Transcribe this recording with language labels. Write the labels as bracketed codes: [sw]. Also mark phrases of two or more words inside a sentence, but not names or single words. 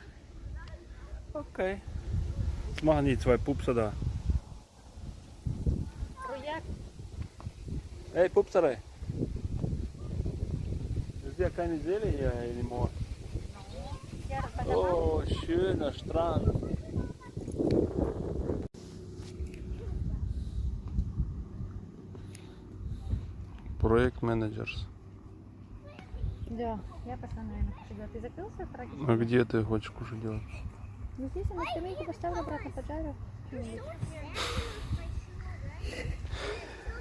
[de] Okay. Was machen die zwei Pupser da? Projekt. Hey Pupserei. Das ist ja keine Seele hier anymore. Oh, schöner Strand. [ru] Проект-менеджерс. Да, я пошла, наверное, кушать делать. Ты закрылся, Фраги? А где ты хочешь кушать делать? Ну здесь я на скамейке поставлю обратно, поджарю.